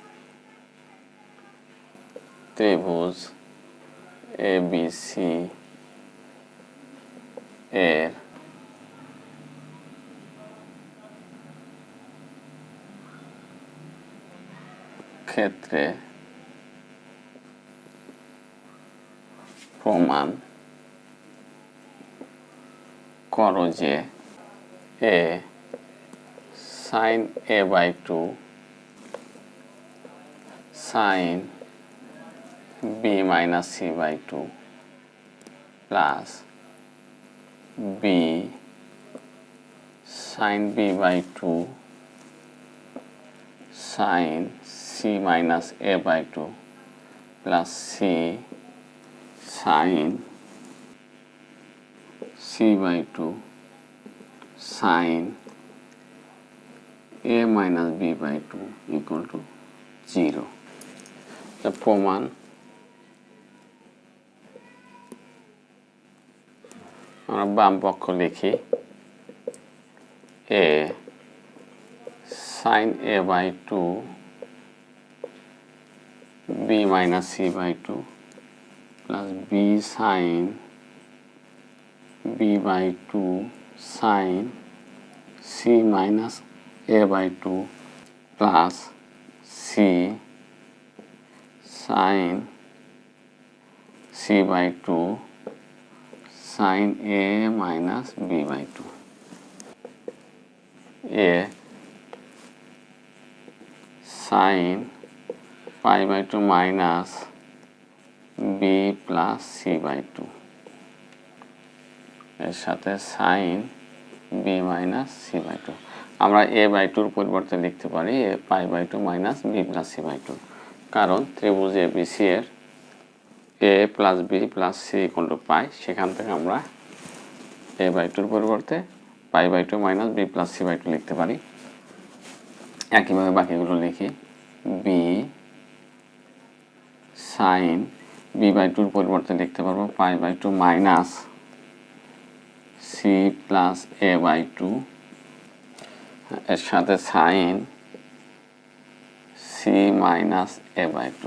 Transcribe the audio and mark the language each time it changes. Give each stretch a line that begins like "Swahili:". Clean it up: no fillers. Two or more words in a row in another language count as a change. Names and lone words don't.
Bangla: ত্রিভুজ ABC এর ক্ষেত্রে প্রমাণ করো যে
English: a sin a/2 sin b minus c/2 plus b sin b/2 sin c minus a/2 plus c sin c/2 sin a minus b/2 equal to 0.
Bangla: The প্রমাণ আমরা বাম পক্ষ লিখি
English: a sin a/2 b minus c/2 plus b sin b/2 sin c minus a/2 plus c sin c/2 sin a minus b/2. a sin pi/2 minus b plus c/2
Bangla: এর সাথে
English: sin b minus c/2।
Bangla: আমরা a/2 পরিবর্তে লিখতে পারি
English: a pi/2 minus b plus c/2,
Bangla: কারণ ত্রিভুজ ABC এর
English: a plus b plus c equal to pi,
Bangla: সেখান থেকে আমরা a/2 পরিবর্তে
English: pi/2 minus b plus c/2
Bangla: লিখতে পারি। একইভাবে বাকিগুলো লিখি
English: b sin b/2
Bangla: পরিবর্তে লিখতে পারবো
English: pi/2 minus c plus a/2
Bangla: এর সাথে
English: sin c minus a/2।